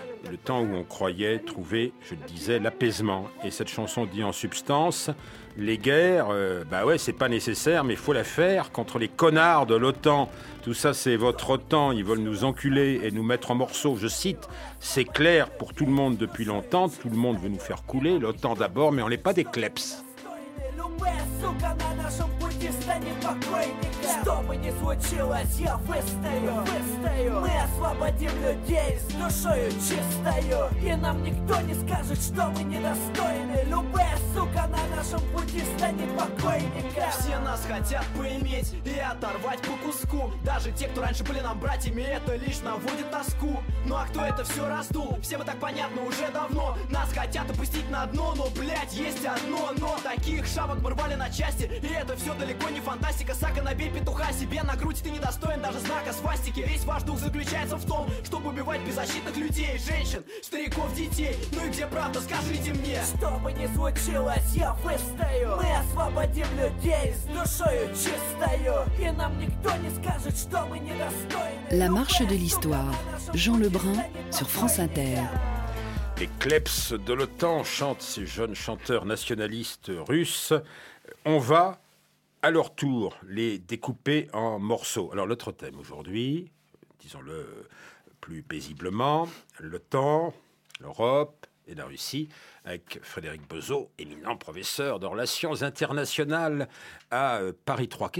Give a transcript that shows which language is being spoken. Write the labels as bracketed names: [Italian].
[French] le temps où on croyait trouver, je le disais, l'apaisement. Et cette chanson dit en substance, les guerres, bah ouais, c'est pas nécessaire, mais faut la faire contre les connards de l'OTAN. Tout ça, c'est votre OTAN, ils veulent nous enculer et nous mettre en morceaux. Je cite, c'est clair pour tout le monde depuis longtemps, tout le monde veut nous faire couler, l'OTAN d'abord, mais on n'est pas des kleps. [Russian] Что бы ни случилось, я выстою. Мы освободим людей с душою чистою. И нам никто не скажет, что мы недостойны. Любая сука на нашем пути станет покойником. Все нас хотят поиметь и оторвать по куску. Даже те, кто раньше были нам братьями, это лишь наводит тоску. Ну а кто это все раздул? Всем это понятно уже давно. Нас хотят опустить на дно, но, блядь, есть одно. Но таких шавок мы рвали на части, и это все далеко не фантастика. Сака, набей петуха себе на грудь, ты не достоин даже знака свастики. Весь ваш дух заключается в том, чтобы убивать беззащитных людей, женщин, стариков, детей. Ну и где правда, скажите мне. Что бы ни случилось, я выстою. Мы освободим людей с душою чистою. И нам никто не скажет, что мы недостойны. [French] La marche de l'histoire. Jean Lebrun sur France Inter. Les kleps de l'OTAN chantent ces jeunes chanteurs nationalistes russes. On va à leur tour les découper en morceaux. Alors l'autre thème aujourd'hui, disons-le plus paisiblement, l'OTAN, l'Europe et la Russie, avec Frédéric Bezeau, éminent professeur de relations internationales à Paris 3.